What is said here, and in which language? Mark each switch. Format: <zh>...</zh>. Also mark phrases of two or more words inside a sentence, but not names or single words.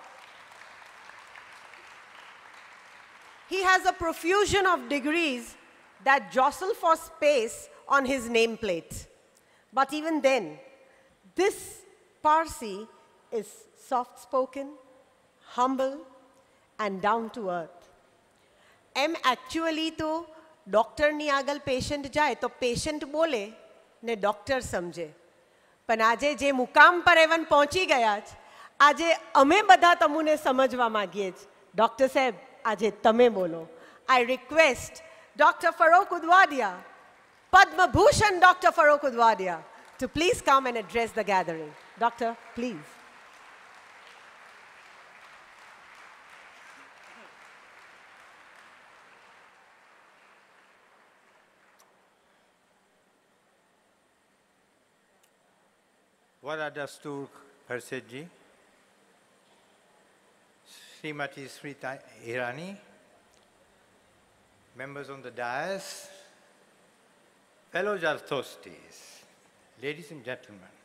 <en>He has a profusion of degrees that jostle for space on his nameplate. But even then, this Parsi is soft-spoken, humble, and down to earth.</en> <gu>Actually to doctor ni agal patient jaye to patient bole ne doctor samjhe. પણ આજે જે મુકામ પર એવન પહોંચી ગયા છે, આજે અમે બધા તમુને સમજવા માંગીએ છીએ. Dr. Seb, આજે તમે બોલો.</gu> <en>I request Dr. Farokh Udvada, Padma Bhushan Dr. Farokh Udvada, to please come and address the gathering. Doctor, please. Vada Dastur Parsedji, Srimati Smrita Irani, members on the dais, fellow Jarthostis, ladies and gentlemen,</en>